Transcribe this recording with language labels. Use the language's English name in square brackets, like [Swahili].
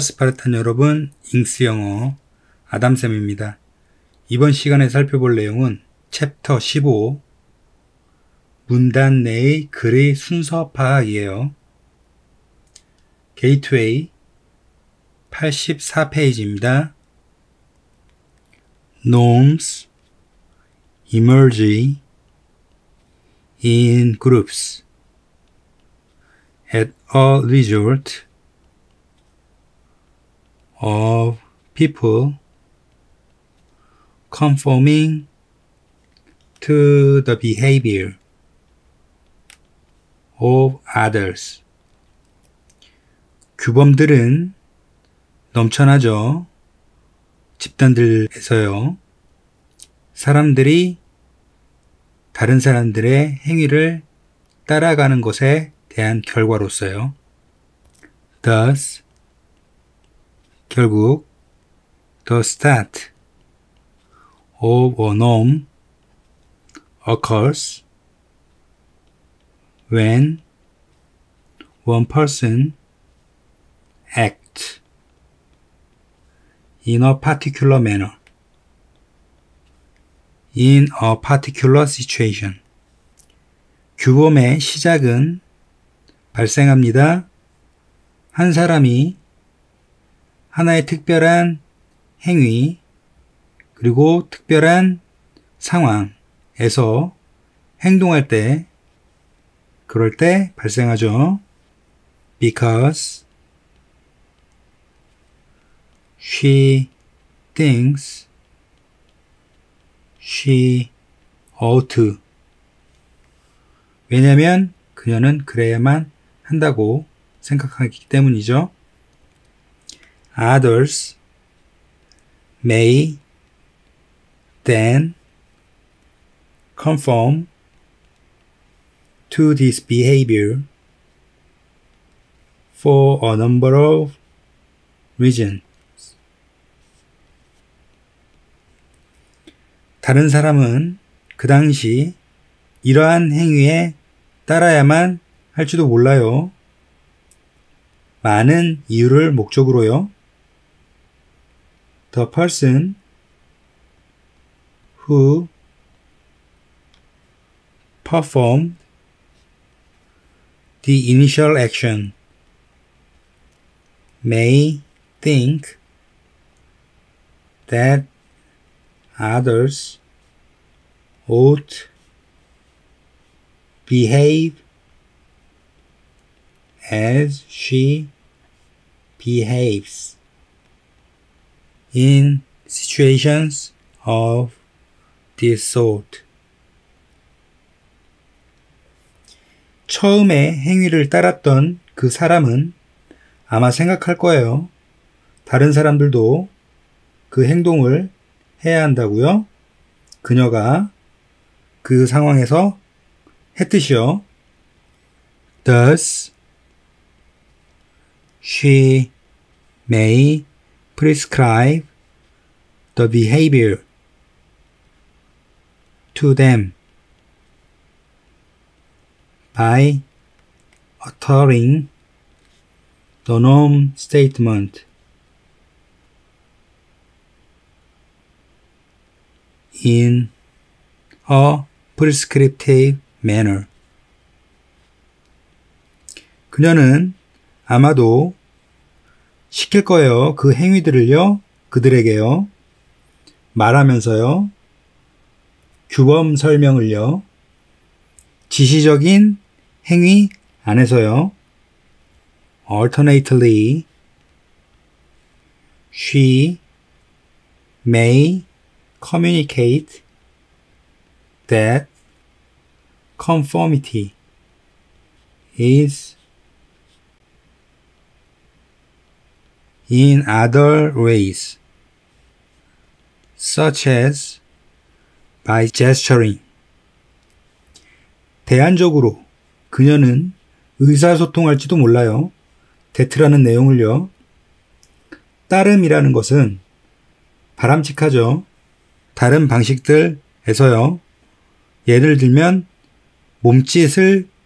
[Korean] 스파르탄 여러분, 잉스 영어 아담쌤입니다. 이번 시간에 살펴볼 내용은 챕터 15 문단 내의 글의 순서 파악이에요. 게이트웨이 84페이지입니다. [English] Norms emerge in groups at a result of people conforming to the behavior of others. [Korean] 규범들은 넘쳐나죠. 집단들에서요. 사람들이 다른 사람들의 행위를 따라가는 것에 대한 결과로서요. [English] Thus, [Korean] 결국 [English] the start of a norm occurs when one person acts in a particular manner in a particular situation. [Korean] 규범의 시작은 발생합니다. 한 사람이 하나의 특별한 행위 그리고 특별한 상황에서 행동할 때, 그럴 때 발생하죠. [English] Because she thinks she ought to. [Korean] 왜냐면 그녀는 그래야만 한다고 생각하기 때문이죠. [English] Others may then conform to this behavior for a number of reasons. [Korean] 다른 사람은 그 당시 이러한 행위에 따라야만 할지도 몰라요. 많은 이유를 목적으로요. [English] The person who performed the initial action may think that others ought behave as she behaves in situations of this sort. [Korean] 처음에 행위를 따랐던 그 사람은 아마 생각할 거예요. 다른 사람들도 그 행동을 해야 한다고요? 그녀가 그 상황에서 했듯이요. [English] Thus, she may prescribe the behavior to them by uttering the norm statement in a prescriptive manner. [Korean] 그녀는 아마도 시킬 거예요. 그 행위들을요, 그들에게요, 말하면서요, 규범 설명을요, 지시적인 행위 안에서요. [English] Alternately, she may communicate that conformity is in other ways, such as by gesturing. [Korean] 대안적으로 그녀는 의사소통할지도 몰라요. 대트라는 내용을요. 따름이라는 것은 바람직하죠. 다른 방식들에서요. 예를 들면 몸짓을